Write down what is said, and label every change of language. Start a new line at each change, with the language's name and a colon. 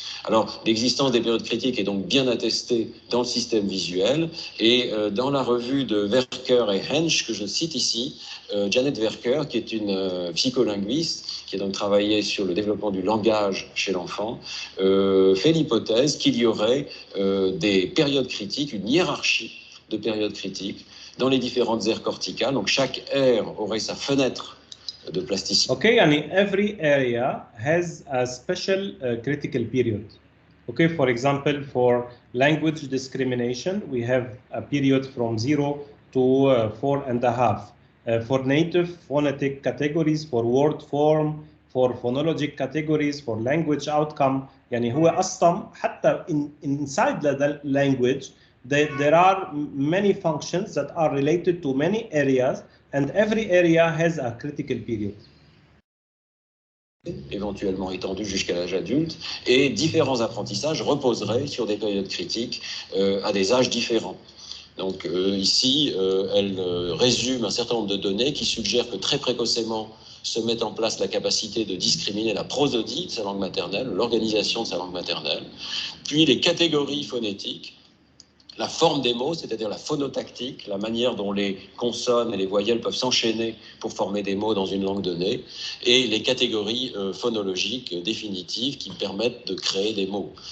French: Alors, l'existence des périodes critiques est donc bien attestée dans le système visuel et dans la revue de Werker et Hensch, que je cite ici, Janet Werker, qui est une psycholinguiste, qui a donc travaillé sur le développement du langage chez l'enfant, fait l'hypothèse qu'il y aurait des périodes critiques, une hiérarchie de périodes critiques dans les différentes aires corticales. Donc, chaque aire aurait sa fenêtre de plasticité.
English: Okay, يعني every area has a special critical period. Okay, for example, for language discrimination, we have a period from 0 to 4.5. For native phonetic categories, for word form, for phonologic categories, for language outcome.
Arabic: يعني هو أصلا حتى
English: inside the language there are many functions that are related to many areas. And every area has a critical period.
French: Éventuellement étendu jusqu'à l'âge adulte, et différents apprentissages reposeraient sur des périodes critiques à des âges différents. Donc ici, elle résume un certain nombre de données qui suggèrent que très précocement se met en place la capacité de discriminer la prosodie de sa langue maternelle, l'organisation de sa langue maternelle, puis les catégories phonétiques, la forme des mots, c'est-à-dire la phonotactique, la manière dont les consonnes et les voyelles peuvent s'enchaîner pour former des mots dans une langue donnée, et les catégories phonologiques définitives qui permettent de créer des mots.